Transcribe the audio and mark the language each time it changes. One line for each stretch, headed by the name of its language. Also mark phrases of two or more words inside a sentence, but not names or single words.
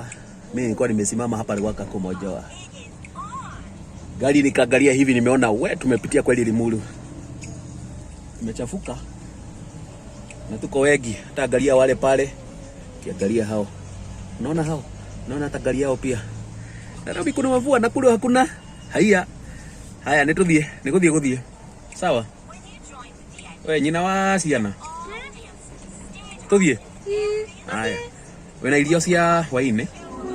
Swahili: Mimi nilikuwa nimesimama hapa Ruaka kumojoa. Gari nikaangalia hivi nimeona tumepitia kweli Limuru. Imechafuka. Na tuko wengi. Hata angalia wale pale. Kiangalia hao. Unaona hao? Unaona hata gari yao pia. Nairobi kuna mvua, Nakuru hakuna.
Kikuyu: Haya nikuthie. Sawa. Wewe nyina wa ciana. Tuthie. Haya. Wena irio cia hwaini.